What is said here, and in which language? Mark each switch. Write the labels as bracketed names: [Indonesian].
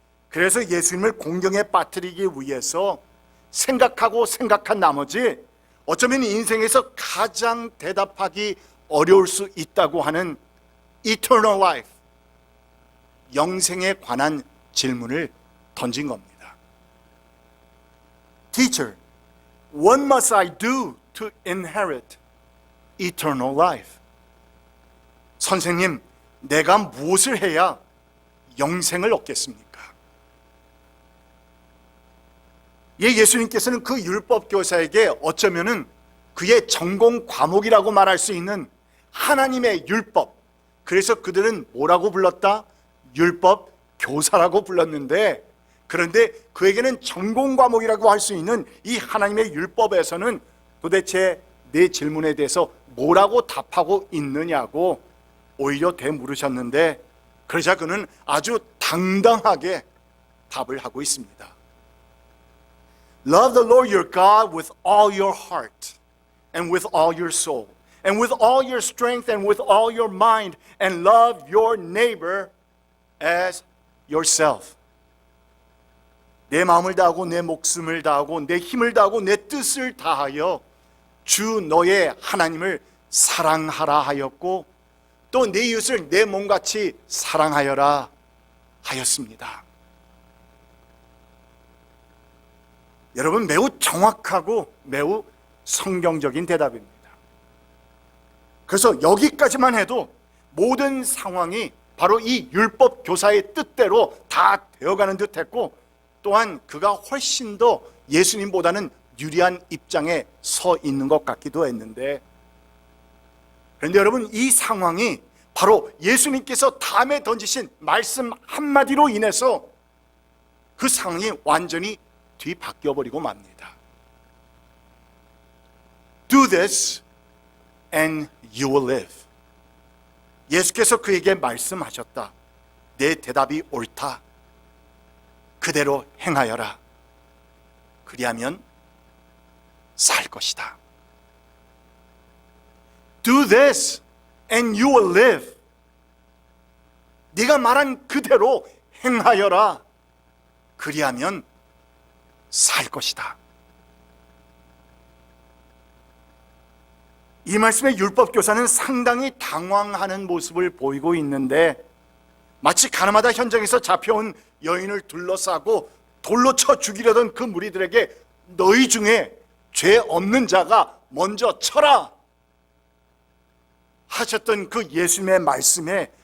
[Korean] 그래서 예수님을 공경에 빠뜨리기 위해서 생각한 나머지 어쩌면 인생에서 가장 대답하기 어려울 수 있다고 하는 Eternal Life, 영생에 관한 질문을 던진 겁니다. [English] Teacher, what must I do to inherit eternal life? [Korean] 선생님, 내가 무엇을 해야 영생을 얻겠습니까? 예수님께서는 그 율법 교사에게 어쩌면은 그의 전공 과목이라고 말할 수 있는 하나님의 율법, 그래서 그들은 뭐라고 불렀다? 율법 교사라고 불렀는데, 그런데 그에게는 전공 과목이라고 할 수 있는 이 하나님의 율법에서는 도대체 내 질문에 대해서 뭐라고 답하고 있느냐고 오히려 되물으셨는데, 그러자 그는 아주 당당하게 답을 하고 있습니다. [English] Love the Lord your God with all your heart and with all your soul and with all your strength and with all your mind, and love your neighbor as yourself. [Korean] 내 마음을 다하고 내 목숨을 다하고 내 힘을 다하고 내 뜻을 다하여 주 너의 하나님을 사랑하라 하였고, 또 내 이웃을 내 몸같이 사랑하여라 하였습니다. 여러분, 매우 정확하고 매우 성경적인 대답입니다. 그래서 여기까지만 해도 모든 상황이 바로 이 율법 교사의 뜻대로 다 되어가는 듯했고, 또한 그가 훨씬 더 예수님보다는 유리한 입장에 서 있는 것 같기도 했는데, 그런데 여러분, 이 상황이 바로 예수님께서 다음에 던지신 말씀 한마디로 인해서 그 상황이 완전히 뒤바뀌어 버리고 맙니다. [English] Do this and you will live. [Korean] 예수께서 그에게 말씀하셨다. 내 대답이 옳다. 그대로 행하여라. 그리하면 살 것이다. [English] Do this and you will live. [Korean] 네가 말한 그대로 행하여라. 그리하면 살 것이다. 이 말씀의 율법 교사는 상당히 당황하는 모습을 보이고 있는데, 마치 가나마다 현장에서 잡혀온 여인을 둘러싸고 돌로 쳐 죽이려던 그 무리들에게 너희 중에 죄 없는 자가 먼저 쳐라 하셨던 그 예수님의 말씀에